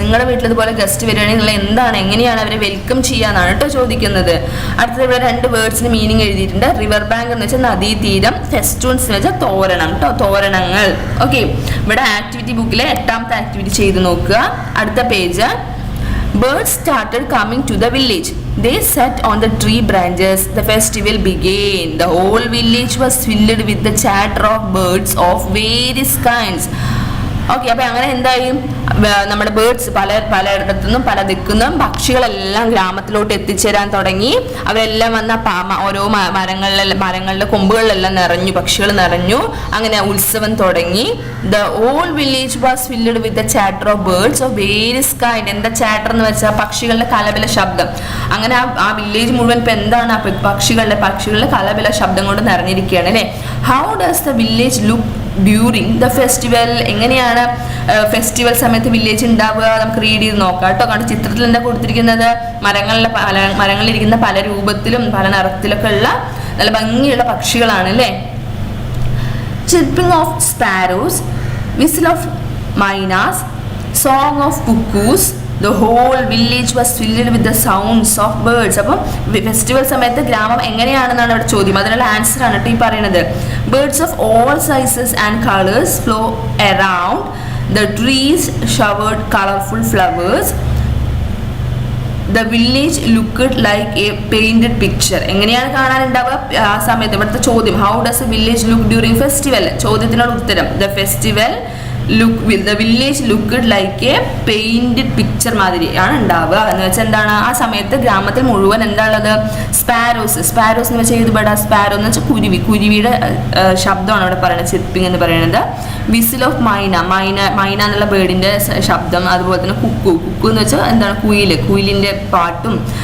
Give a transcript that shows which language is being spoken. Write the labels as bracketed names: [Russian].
[Malayalam] നിങ്ങളുടെ വീട്ടിൽ ഇതുപോലെ ഗസ്റ്റ് വരികയാണെങ്കിൽ എങ്ങനെയാണ് അവരെ വെൽക്കം ചെയ്യാന്നാണ് കേട്ടോ ചോദിക്കുന്നത്. അടുത്തത് ഇവിടെ 2 വേർഡ്സിന് മീനിങ് എഴുതിയിട്ടുണ്ട്. റിവർ ബാങ്ക് എന്ന് വെച്ചാൽ നദീതീരം, ഫെസ്റ്റൂൺസ് എന്ന് വെച്ചാൽ തോരണം കേട്ടോ, തോരണങ്ങൾ. ഓക്കെ, ഇവിടെ ആക്ടിവിറ്റി ബുക്കിലെ 8ാമത്തെ ആക്ടിവിറ്റി ചെയ്ത് നോക്കുക. അടുത്ത page. [English] Birds started coming to the village. They sat on the tree branches. The festival began. The whole village was filled with the chatter of birds of various kinds. [Malayalam] Okay, അപ്പൊ അങ്ങനെ എന്തായി? നമ്മുടെ birds പലയിടത്തുനിന്നും പല ദിക്കുന്നും പക്ഷികളെല്ലാം ഗ്രാമത്തിലോട്ട് എത്തിച്ചേരാൻ തുടങ്ങി. അവരെല്ലാം വന്ന ഓരോ മരങ്ങളുടെ കൊമ്പുകളിലെല്ലാം നിറഞ്ഞു, പക്ഷികൾ നിറഞ്ഞു. അങ്ങനെ ഉത്സവം തുടങ്ങി. [English] The whole village was filled with the chatter of birds of various kind. [Malayalam] എന്താ ചാറ്റർ എന്ന് വെച്ചാൽ പക്ഷികളുടെ കലപില ശബ്ദം. അങ്ങനെ ആ വില്ലേജ് മുഴുവൻ ഇപ്പൊ എന്താണ്? പക്ഷികളുടെ കലപില ശബ്ദം കൊണ്ട് നിറഞ്ഞിരിക്കുകയാണ് അല്ലേ. [English] How does the village look during the festival? [Malayalam] എങ്ങനെയാണ് ഫെസ്റ്റിവൽ സമയത്ത് വില്ലേജ് ഉണ്ടാവുക? നമുക്ക് റീഡ് ചെയ്ത് നോക്കാം കേട്ടോ. കാരണം ചിത്രത്തിൽ എന്താ കൊടുത്തിരിക്കുന്നത്? മരങ്ങളിലിരിക്കുന്ന പല രൂപത്തിലും പല നിറത്തിലൊക്കെ ഉള്ള നല്ല ഭംഗിയുള്ള പക്ഷികളാണ് അല്ലേ. [English] Chirping of sparrows, whistle of mynas, song of cuckoos. The whole village was filled with the sounds of birds. [Malayalam] അപ്പം ഫെസ്റ്റിവൽ സമയത്ത് ഗ്രാമം എങ്ങനെയാണെന്നാണ് ഇവിടെ ചോദ്യം. അതിനുള്ള ആൻസർ ആണ് കേട്ടോ ഈ പറയുന്നത്. [English] Birds of all sizes and colors flew around. The trees showered colorful flowers. The village looked like a painted picture. [Malayalam] എങ്ങനെയാണ് കാണാനുണ്ടാവുക ആ സമയത്ത്? ഇവിടുത്തെ ചോദ്യം, [English] how does a village look during festival? [Malayalam] ചോദ്യത്തിനുള്ള ഉത്തരം, [English] the village looked like a painted picture [Malayalam] മാതിരിയാണ് ഉണ്ടാവുക. എന്ന് വെച്ചാൽ എന്താണ്? ആ സമയത്ത് ഗ്രാമത്തിൽ മുഴുവൻ എന്താണുള്ളത്? സ്പാരോസ് എന്ന് വെച്ചാൽ ഏത് ബേർഡാ? സ്പാരോ എന്ന് വെച്ചാൽ കുരുവിയുടെ ശബ്ദമാണ് ഇവിടെ പറയുന്നത്, ചിർപ്പിംഗ് എന്ന് പറയുന്നത്. [English] whistle of myna [Malayalam] എന്നുള്ള ബേർഡിന്റെ ശബ്ദം. അതുപോലെ തന്നെ കുക്കു എന്ന് വെച്ചാൽ എന്താണ്? കുയിലിന്റെ പാട്ടും.